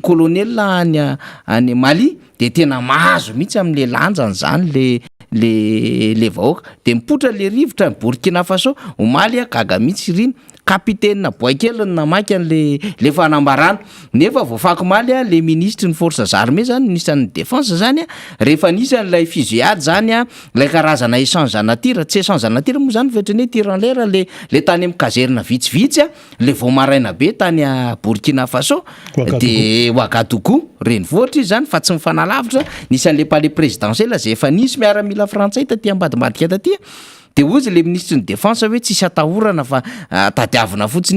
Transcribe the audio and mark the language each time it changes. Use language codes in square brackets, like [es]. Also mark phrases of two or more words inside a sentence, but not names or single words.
[mg] colonel any Mali dia tena mahazo mihitsy amin'le lanjany zany le vahoaka dia mipotra le rivotra Burkina Faso omaly gaga mihitsy riny kapitena boakely namaky an'le fanambarana nefa voafaky maly le ministre ny [fr] forces armées [mg] zany nisan'ny défense zany rehefa nisy an'ilay fusillade zany ilay karazana échange natira tsy échange natira moa zany fetrany hoe [fr] tir en l'air [mg] le tany amin'ny kazerina vitsivitsy le vao maraina be tany Burkina Faso dia Ouagadougou renivohitra izy zany fa tsy mifanalavitra nisy an'le [fr] palais présidentiel [mg] zay efa nisy miaramila frantsay taty ambadimbadika taty dia ozy le ministre ny défense hoe tsisy atahorana fa tadiavina fotsiny